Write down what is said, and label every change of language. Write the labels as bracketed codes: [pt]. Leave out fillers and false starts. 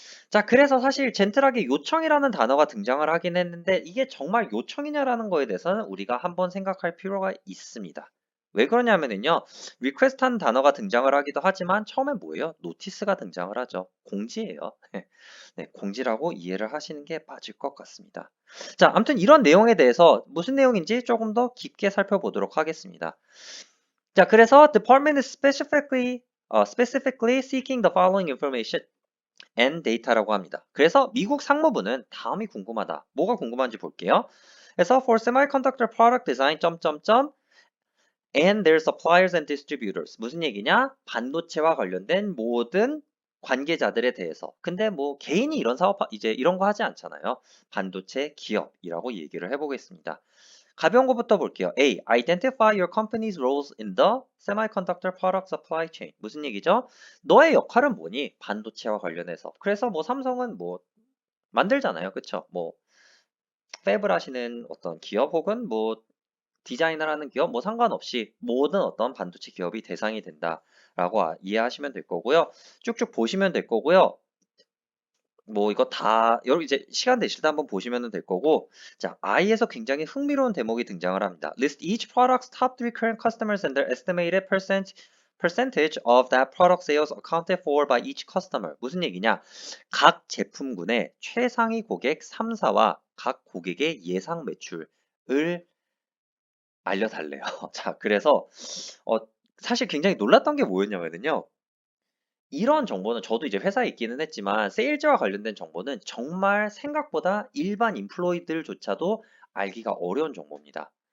[ko] 자, 그래서 사실 젠틀하게 요청이라는 단어가 등장을 하긴 했는데 이게 정말 요청이냐라는 거에 대해서는 우리가 한번 생각할 필요가 있습니다. 왜 그러냐면은요. request한 단어가 등장을 하기도 하지만 처음엔 뭐예요? 노티스가 등장을 하죠. 공지예요. 네, 공지라고 이해를 하시는 게 맞을 것 같습니다. 자, 아무튼 이런 내용에 대해서 무슨 내용인지 조금 더 깊게 살펴보도록 하겠습니다. 자, 그래서 [en] department is specifically seeking the following information and data [ko] 라고 합니다. 그래서 미국 상무부는 다음이 궁금하다. 뭐가 궁금한지 볼게요. 그래서 [en] for semiconductor product design and their suppliers and distributors. [ko] 무슨 얘기냐? 반도체와 관련된 모든 관계자들에 대해서. 근데 뭐 개인이 이런 사업 이제 이런 거 하지 않잖아요. 반도체 기업이라고 얘기를 해보겠습니다. 가벼운 거부터 볼게요. A. [en] Identify your company's roles in the semiconductor product supply chain. [ko] 무슨 얘기죠? 너의 역할은 뭐니? 반도체와 관련해서. 그래서 뭐 삼성은 뭐 만들잖아요. 그쵸? 뭐 팹을 하시는 어떤 기업 혹은 뭐 디자인을 하는 기업 뭐 상관없이 모든 어떤 반도체 기업이 대상이 된다라고 이해하시면 될 거고요. 쭉쭉 보시면 될 거고요. 뭐 이거 다 여러분 이제 시간 되실 때 한번 보시면 될 거고 자 I에서 굉장히 흥미로운 대목이 등장을 합니다. [en] List each product's top 3 current customers and their estimated percentage of that product sales accounted for by each customer. [ko] 무슨 얘기냐? 각 제품군의 최상위 고객 3사와 각 고객의 예상 매출을 알려달래요. 자, 그래서 어, 사실 굉장히 놀랐던 게 뭐였냐면요. 이런 정보는 저도 이제 회사에 있기는 했지만 세일즈와 관련된 정보는 정말 생각보다 일반 인플로이들조차도 알기가 어려운 정보입니다.